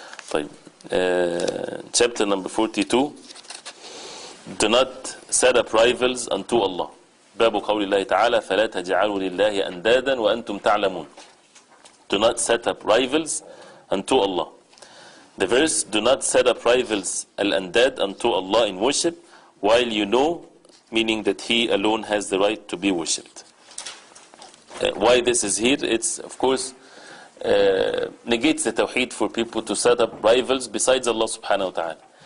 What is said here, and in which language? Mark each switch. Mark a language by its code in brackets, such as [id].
[en] طيب, chapter number 42. Do not set up rivals unto Allah. [ar] باب قول الله تعالى فلا تجعلوا لله أندادا وأنتم تعلمون. [en] Do not set up rivals unto Allah. The verse, do not set up rivals al-andad unto Allah in worship, while you know, meaning that He alone has the right to be worshipped. Why this is here? It's, of course, negates the tawheed for people to set up rivals besides Allah subhanahu wa ta'ala.